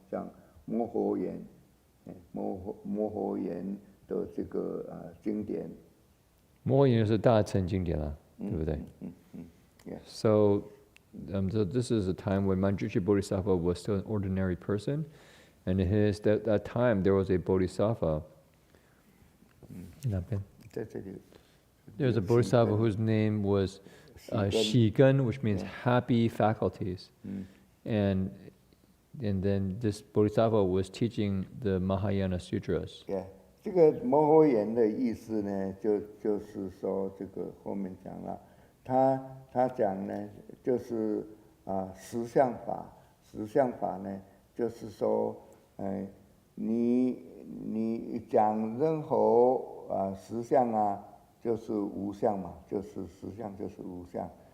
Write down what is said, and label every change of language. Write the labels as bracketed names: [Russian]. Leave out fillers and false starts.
[Chinese] 讲摩诃言，摩诃言的这个经典。摩诃言是大乘经典啦，对不对？ [English] So this is a time when Manjushri Bodhisattva was still an ordinary person, and in that time there was a Bodhisattva. There was a Bodhisattva whose name was Shigen, which means happy faculties, and then this Bodhisattva was teaching the Mahayana Sutras. [Chinese] 这个摩诃言的意思呢，就是说这个后面讲了，他讲呢，就是实相法。实相法呢，就是说，你讲任何实相啊，就是无相嘛，就是实相就是无相。